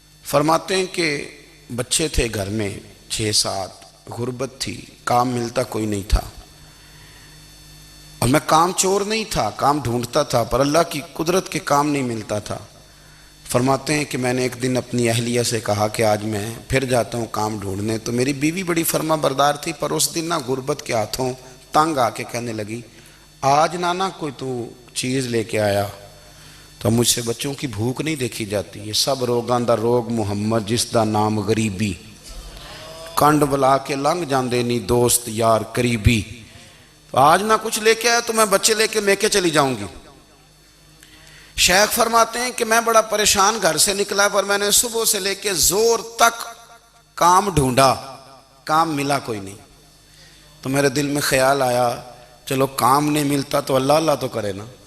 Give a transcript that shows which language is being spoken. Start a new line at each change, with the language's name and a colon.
Urdu: فرماتے ہیں کہ بچے تھے گھر میں 6-7، غربت تھی، کام ملتا کوئی نہیں تھا، اور میں کام چور نہیں تھا، کام ڈھونڈتا تھا، پر اللہ کی قدرت کے کام نہیں ملتا تھا. فرماتے ہیں کہ میں نے ایک دن اپنی اہلیہ سے کہا کہ آج میں پھر جاتا ہوں کام ڈھونڈنے. تو میری بیوی بڑی فرما بردار تھی، پر اس دن نہ غربت کے ہاتھوں تنگ آ کے کہنے لگی آج نانا کوئی تو چیز لے کے آیا. تو مجھ سے بچوں کی بھوک نہیں دیکھی جاتی، یہ
Punjabi: سب روگاں دا روگ محمد جس دا نام غریبی، کنڈ بلا کے لنگ جاندے نہیں دوست یار قریبی.
Urdu: آج نہ کچھ لے کے آیا تو میں بچے لے کے میکے چلی جاؤں گی. شیخ فرماتے ہیں کہ میں بڑا پریشان گھر سے نکلا، پر میں نے صبح سے لے کے زور تک کام ڈھونڈا، کام ملا کوئی نہیں۔ تو میرے دل میں خیال آیا چلو کام نہیں ملتا تو اللہ اللہ تو کرے نا،